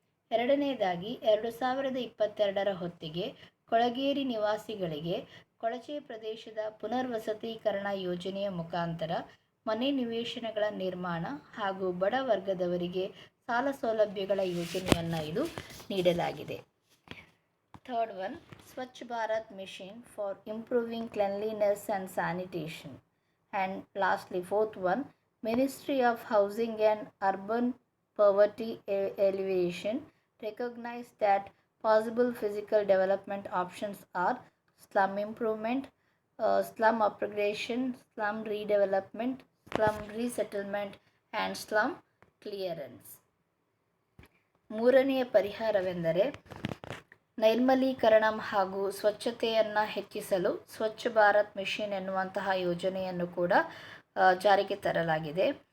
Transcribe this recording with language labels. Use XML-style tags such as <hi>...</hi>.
<kn>ಎರಡನೆಯದಾಗಿ 2022ರ ಹೊತ್ತಿಗೆ ಕೊಳಗೇರಿ ನಿವಾಸಿಗಳಿಗೆ ಕೊಳಚೆ ಪ್ರದೇಶದ ಪುನರ್ವಸತೀಕರಣ ಯೋಜನೆಯ ಮುಖಾಂತರ ಮನೆ ನಿವೇಶನಗಳ ನಿರ್ಮಾಣ ಹಾಗೂ ಬಡ ವರ್ಗದವರಿಗೆ ಸಾಲ ಸೌಲಭ್ಯಗಳ ಯೋಜನೆಯನ್ನು ಇದು ನೀಡಲಾಗಿದೆ.</kn> <en>Third one, Swachh Bharat mission for improving cleanliness and sanitation. And lastly fourth one, ministry of housing and urban poverty elevation recognize that possible physical development options are slum improvement, slum upgradation, slum redevelopment, slum resettlement and slum clearance.</en> <kn>ಮೂರನೆಯ ಪರಿಹಾರವೆಂದರೆ ನೈರ್ಮಲೀಕರಣ ಹಾಗೂ ಸ್ವಚ್ಛತೆಯನ್ನು ಹೆಚ್ಚಿಸಲು Swachh Bharat mission ಎನ್ನುವಂತಹ ಯೋಜನೆಯನ್ನು ಕೂಡ ಜಾರಿಗೆ ತರಲಾಗಿದೆ.</kn>